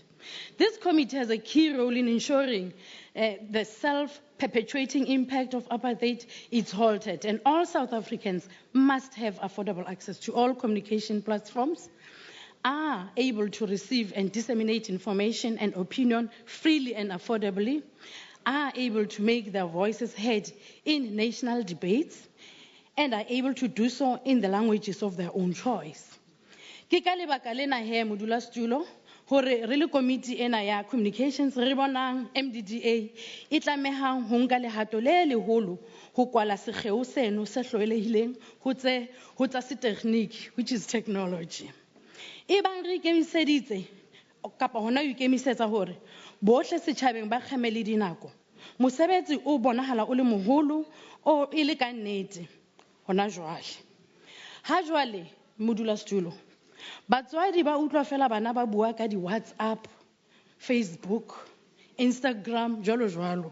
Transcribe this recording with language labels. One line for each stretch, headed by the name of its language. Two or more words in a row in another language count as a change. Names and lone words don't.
English: This committee has a key role in ensuring the self-perpetuating impact of apartheid is halted, and all South Africans must have affordable access to all communication platforms, are able to receive and disseminate information and opinion freely and affordably, are able to make their voices heard in national debates, and are able to do so in the languages of their own choice.
Southern Sotho: Ke ka lebaka lena he modulasetulo hore re le committee ena ya communications re bonang MDDA e tlamehang ho nka lehato le leholo ho kwala sekgeo seno se hlwelehileng ho tsa setekniki,
English: which is technology.
Southern Sotho: E bang re ikemiseditse kapa hona ho ikemisetsa hore bohle setjhabeng ba kgemele dinako, mosebetsi o bonahala o le moholo o e le ka nnete. Hona jwale. Ha jwale modulasetulo, batswadi ba utlwa fela bana ba bua ka di WhatsApp, Facebook, Instagram, jwalo jwalo.